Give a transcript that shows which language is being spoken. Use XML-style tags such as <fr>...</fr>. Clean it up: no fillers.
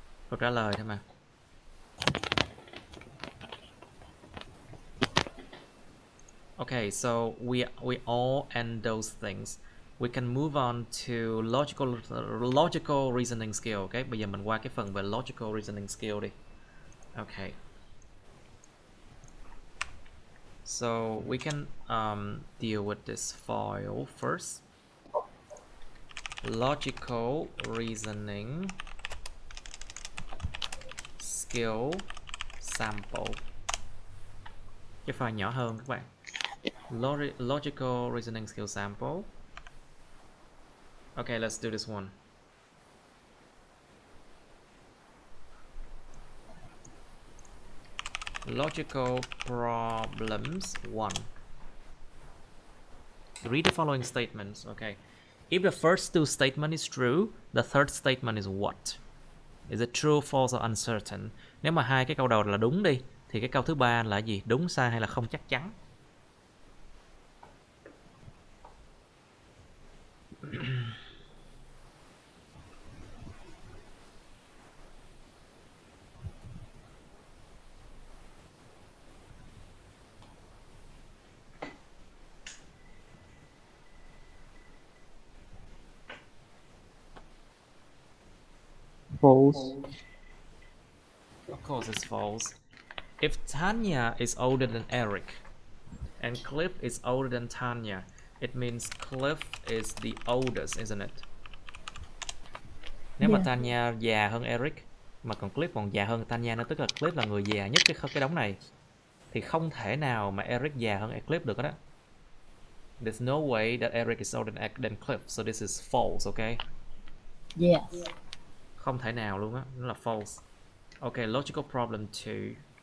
<vi>Câu trả lời thôi mà.</vi> <en>Okay, so we all end those things. We can move on to logical reasoning skill.</en> <vi>Okay, bây giờ mình qua cái phần về logical reasoning skill đi.</vi> <en>Okay. So we can deal with this file first.</en> <vi>Logical reasoning skill sample. Cái file nhỏ hơn các bạn.</vi> <en>Logical reasoning skill sample. Okay, let's do this one. Logical problems 1. Read the following statements. Okay. If the first two statement is true, the third statement is what? Is it true, false or uncertain?</en> <vi>Nếu mà hai cái câu đầu là đúng đi, thì cái câu thứ ba là gì? Đúng, sai hay là không chắc chắn?</vi> <en>false. Of course it's false. If Tanya is older than Eric and Cliff is older than Tanya, it means Cliff is the oldest, isn't it?</en> <vi>Nếu mà</vi> <en>Yeah.</en> <vi>Tanya già hơn Eric mà còn Cliff còn già hơn Tanya nữa, tức là Cliff là người già nhất cái đống này, thì không thể nào mà Eric già hơn Cliff được đó.</vi> <en>There's no way that Eric is older than Cliff, so this is false, okay? Yes.</en> <vi>Không thể nào luôn á, nó là false.</vi> <en>Okay, logical problem 2.</en>